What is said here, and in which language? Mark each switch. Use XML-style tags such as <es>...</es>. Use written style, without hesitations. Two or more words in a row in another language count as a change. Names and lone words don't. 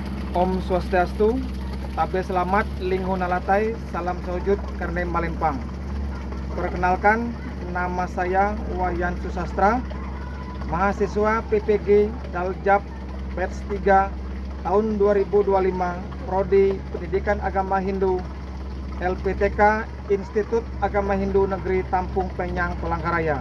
<id>Om Swastiastu, Tabe Selamat, Lingho Nalatai, Salam Sewujud, Karne Malempang. Perkenalkan, nama saya Wayan Susastra, mahasiswa PPG Daljab Batch 3 tahun 2025, Prodi Pendidikan Agama Hindu, LPTK Institut Agama Hindu Negeri Tampung Penyang, Palangkaraya.</id>